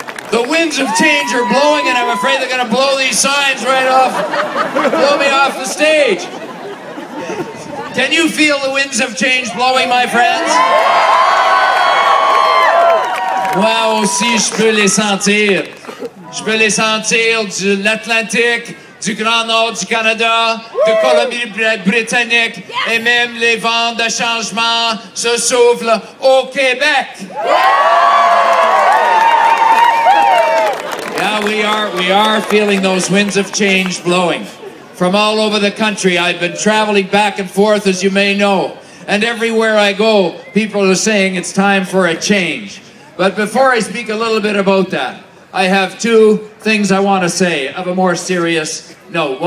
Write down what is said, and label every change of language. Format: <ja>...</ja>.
<en>The winds of change are blowing, and I'm afraid they're going to blow these signs right off, blow me off the stage. Can you feel the winds of change blowing, my friends?</en> <fr>Moi aussi, je peux les sentir. Je peux les sentir de l'Atlantique, du Grand Nord du Canada, de Colombie-Britannique, et même les vents de changement se soufflent au Québec.</fr> <en>Yeah, we are feeling those winds of change blowing. From all over the country, I've been traveling back and forth, as you may know. And everywhere I go, people are saying it's time for a change. But before I speak a little bit about that, I have 2 things I want to say of a more serious note.</en>